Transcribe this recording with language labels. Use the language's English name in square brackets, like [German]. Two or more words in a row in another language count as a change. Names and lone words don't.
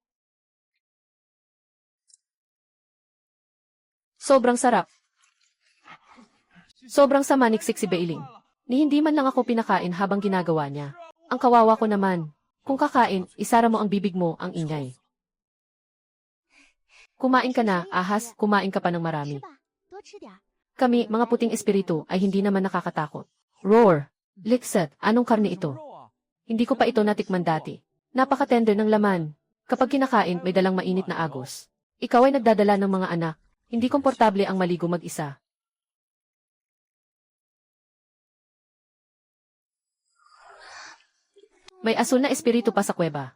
[Filipino] Sobrang sarap. Sobrang sama niksik si Bailing. Ni hindi man lang ako pinakain habang ginagawa niya. Ang kawawa ko naman. Kung kakain, isara mo ang bibig mo, ang ingay. Kumain ka na, ahas, kumain ka pa ng [Chinese] 吃 [Filipino] marami. [Chinese] 吧，多吃点儿。 [Filipino] Kami, mga puting espiritu, ay hindi naman nakakatakot. Roar! Likset, anong karne ito? Hindi ko pa ito natikman dati. Napaka-tender ng laman. Kapag kinakain, may dalang mainit na agos. Ikaw ay nagdadala ng mga anak. Hindi komportable ang maligo mag-isa. May asul na espiritu pa sa kuweba.